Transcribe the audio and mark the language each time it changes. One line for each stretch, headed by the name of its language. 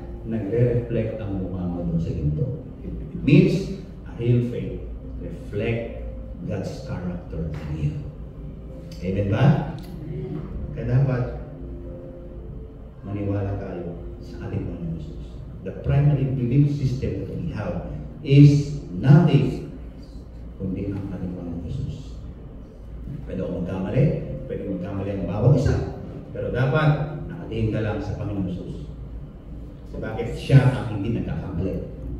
Filipino: Nagre-reflect ang mukha mo doon sa ginto.
English: It means a real faith. Reflect God's character in you. Amen ba?
Filipino: Kaya dapat maniwala tayo sa ating Panginoon Jesus.
English: The primary belief system that we have is nothing
Filipino: kundi ang ating Panginoon Jesus. Pwede ako magkamali, pwede magkamali ang bawat isa. Pero dapat nakatingin ka lang sa Panginoon Jesus. So bakit siya ang hindi nagkakamali?